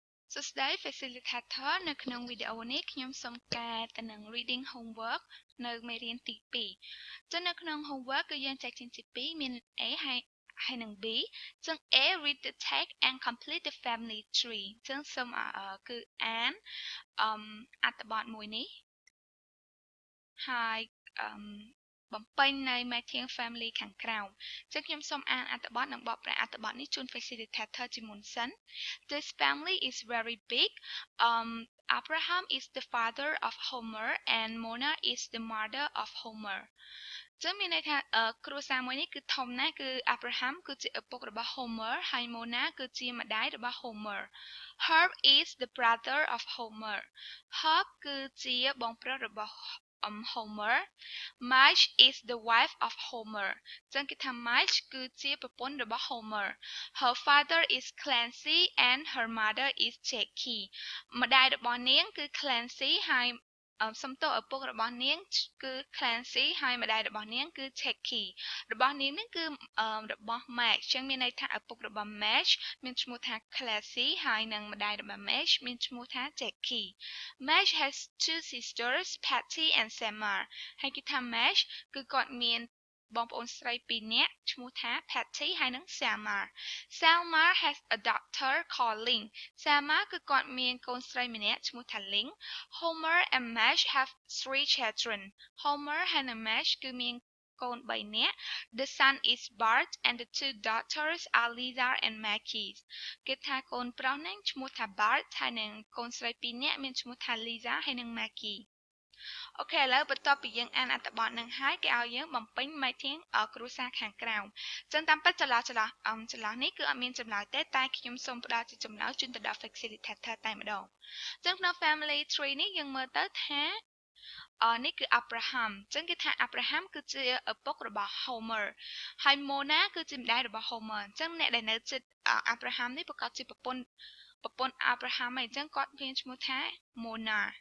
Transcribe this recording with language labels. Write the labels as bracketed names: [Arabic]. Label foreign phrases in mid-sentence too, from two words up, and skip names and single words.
[English] So today [Khmer] facilitator នៅក្នុងវីដេអូនេះខ្ញុំសូមកែទៅនឹង [English] reading homework [Khmer] នៅមេរៀនទី2ចឹងនៅក្នុង homework គឺយើងចែកចេញជា2មាន A ហើយនិង B ចឹង A [English] read the text and complete the family tree [Khmer] ចឹងសូមគឺអានអត្ថបទមួយនេះ ហើយបំពេញនៅមេធាង family ខាងក្រោមចឹងខ្ញុំសូមអានអត្ថបទនិងបកប្រែអត្ថបទនេះជូន facilitator ជាមុនសិន [English] This family is very big. Abraham is the father of Homer and Mona is the mother of Homer. [Khmer] ចឹងមានន័យថាគ្រួសារមួយនេះគឺធំណាស់គឺ Abraham គឺជាឪពុករបស់ Homer ហើយ Mona គឺជាម្ដាយរបស់ Homer. [English] Herb is the brother of Homer. [Khmer] Herb គឺជាបងប្រុសរបស់ Homer. [English] Marge is the wife of Homer [Khmer] ចឹងគេថា Marge គឺជាប្រពន្ធរបស់ Homer. [English] Her father is Clancy and her mother is Jackie [Khmer] ម្ដាយរបស់នាងគឺ Clancy ហើយសំទោឪពុករបស់នាងគឺ Clancy ហើយម្ដាយរបស់នាងគឺ Jackie របស់នាងនេះគឺរបស់ Marge ចឹងមានន័យថាឪពុករបស់ Marge មានឈ្មោះថា Clancy ហើយនិងម្ដាយរបស់ Marge មានឈ្មោះថា Jackie. [English] Marge has two sisters, Patty and Selma. [Khmer] ហើយគេថា Marge គឺគាត់មានបងប្អូនស្រី2នាក់ឈ្មោះថា Patty ហើយនិង Selma. [English] Selma has a daughter called Ling. [Khmer] Selma គឺគាត់មានកូនស្រីម្នាក់ឈ្មោះថា Ling. [English] Homer and Marge have 3 children. [Khmer] Homer ហើយនិង Marge គឺមានកូន3នាក់ [English] The son is Bart and the two daughters are Lisa and Maggie [Khmer] គេថាកូនប្រុសហ្នឹងឈ្មោះថា Bart ហើយនិងកូ នស្រី2នាក់មានឈ្មោះថា Lisa ហើយនិង Maggie អូខេឥឡូវបន្ទាប់ពីយើងអានអត្ថបទនឹងហើយគេឲ្យយើងបំពេញ មេធាងគ្រួសារខាងក្រោមចឹងតាមពិតចន្លោះនេះគឺអត់មានចម្លើយទេតែខ្ញុំសូមផ្ដល់ជាចម្លើយជូនទៅដល់ facilitator តែម្ដងចឹងក្នុង [English] family tree [Khmer] នេះយើងមើលទៅថានេះគឺ Abraham ចឹងគេថា Abraham គឺជាឪពុករបស់ Homer ហើយ Mona គឺជាម្ដាយរបស់ Homer ចឹងអ្នកដែលនៅជិត Abraham នេះប្រកាសជាប្រពន្ធ Abraham ហើយចឹងគាត់មានឈ្មោះថា Mona